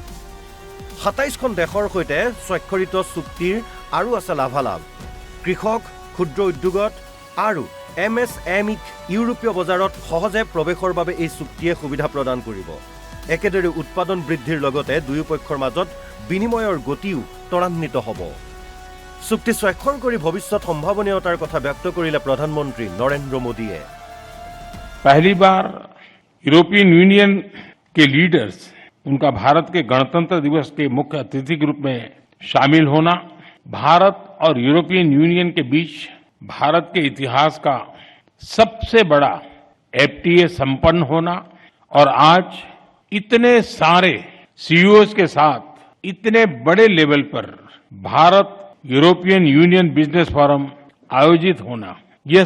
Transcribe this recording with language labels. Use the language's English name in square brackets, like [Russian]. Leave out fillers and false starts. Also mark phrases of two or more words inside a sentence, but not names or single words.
[Assamese] 27খন দেশৰ সৈতে স্বাক্ষৰিত চুক্তিৰ আৰু আছে লাভালাভ কৃষক ক্ষুদ্ৰ উদ্যোগত আৰু MSME ইউৰোপীয় বজাৰত সহজে প্ৰৱেশৰ বাবে এই চুক্তিয়ে সুবিধা প্ৰদান কৰিব একেদৰে উৎপাদন বৃদ্ধিৰ লগতে দুয়োপক্ষৰ মাজত বিনিময়ৰ গতিও ত্বৰান্বিত হ'ব চুক্তি স্বাক্ষৰ কৰি ভৱিষ্যত সম্ভাৱনীয়তাৰ কথা ব্যক্ত কৰিলে প্ৰধানমন্ত্ৰী নৰেন্দ্ৰ মোদীয়ে [Hindi] पहली बार यूरोपियन यूनियन के लीडर्स उनका भारत के गणतंत्र दिवस के मुख्य अतिथि के रूप में शामिल होना भारत और यूरोपियन यूनियन के बीच भारत के इतिहास का सबसे बड़ा FTA संपन्न होना और आज इतने सारे CEOs के साथ इतने बड़े लेवल पर भारत यूरोपियन यूनियन बिजनेस फोरम आयोजित होना यह